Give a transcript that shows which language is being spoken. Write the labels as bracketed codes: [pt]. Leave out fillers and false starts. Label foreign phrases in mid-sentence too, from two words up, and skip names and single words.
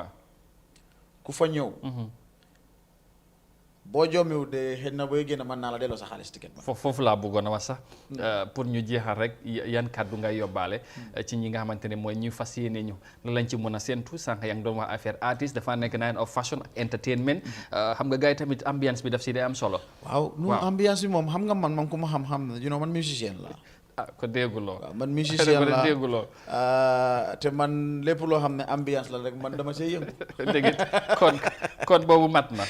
[wo] ku fa ñëw. boo joomiwu de xëy na booy génn mën naa la delloo sa xaalis ticket ba. foofu laa bëggoon a wax sax pour ñu jeexal rek yan kàddu ngay yóbbaale ci ñi nga xamante ne mooy ñu fas yéene ñu la lañ ci mën a séentu sànq yaa ngi doon wax affaire artiste dafa nekk [en] night of fashion entertainment [wo] xam nga gars yi tamit ambiance bi daf si day am solo. waaw nu ambiance bi moom xam nga man ku ma xam ne man musicien la. ko dégguloo. waaw man musicien la dégguloo. te man lépp loo xam ne ambiance la rek man dama see yëngu. dégg kon boobu mat na.